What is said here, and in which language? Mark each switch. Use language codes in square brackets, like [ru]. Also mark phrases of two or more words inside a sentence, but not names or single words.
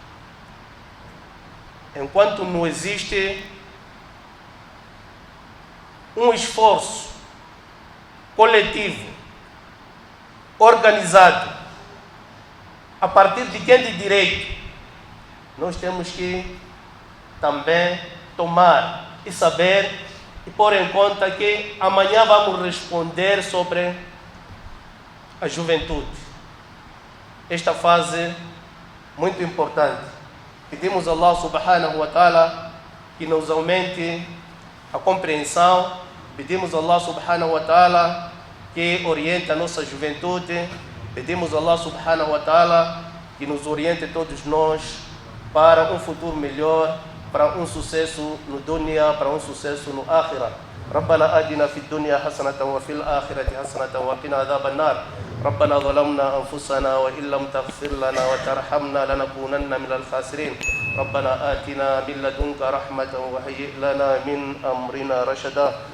[pt] Enquanto não existe um esforço coletivo, organizado, a partir de quem de direito, nós temos que também tomar e saber e pôr em conta que amanhã vamos responder sobre a juventude. Esta fase muito importante. Pedimos a Allah [ar] سبحانه وتعالى [pt] que nos aumente a compreensão. Pedimos a Allah [ar] سبحانه وتعالى [pt] que oriente a nossa juventude. Pedimos a Allah [ar] سبحانه وتعالى [pt] que nos oriente todos nós para um futuro melhor, para um sucesso no dunya, para um sucesso no akhirah. [ar] ربنا آتنا في الدنيا حسنة وفي الآخرة حسنة وقنا عذاب النار. ربنا ظلمنا أنفسنا وإن لم تغفر لنا وترحمنا لنكونن من الخاسرين. ربنا آتنا من لدنك رحمة وهيئ لنا من أمرنا رشدا.